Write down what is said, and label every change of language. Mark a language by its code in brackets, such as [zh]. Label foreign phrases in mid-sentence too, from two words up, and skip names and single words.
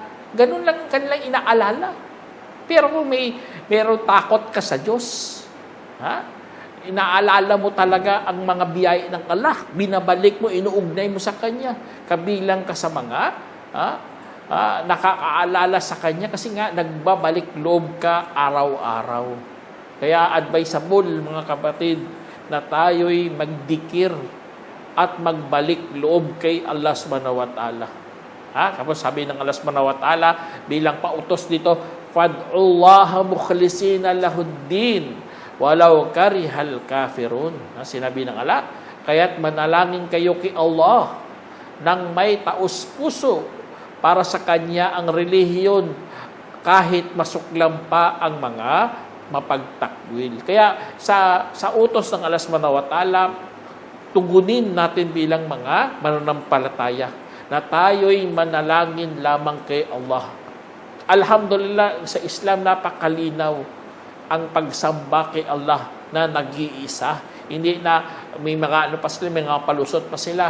[tl] Ganun lang kanilang inaalala. Pero kung meron takot ka sa Diyos, inaalala mo talaga ang mga biyaya ng Allah, binabalik mo, inuugnay mo sa Kanya, kabilang ka sa mga nakakaalala sa Kanya kasi nga nagbabalik loob ka araw-araw. Kaya advisable mga kapatid na tayo'y magdikir at magbalik loob kay Allah [ar] سبحانه وتعالى. [tl] Kapag sabi ng Allah [ar] سبحانه وتعالى [tl] bilang pautos dito, [ar] "فادعوا الله مخلصين له الدين ولو كره الكافرون." [tl] Sinabi ng Allah, kaya't manalangin kayo kay Allah nang may taos puso para sa Kanya ang relihiyon kahit masuklam pa ang mga mapagtakwil. Kaya sa utos ng Allah [ar] سبحانه وتعالى, [tl] tugunin natin bilang mga mananampalataya na tayo'y manalangin lamang kay Allah. Alhamdulillah, sa Islam napakalinaw ang pagsamba kay Allah na nag-iisa. Hindi na may mga pa sila, may mga palusot pa sila.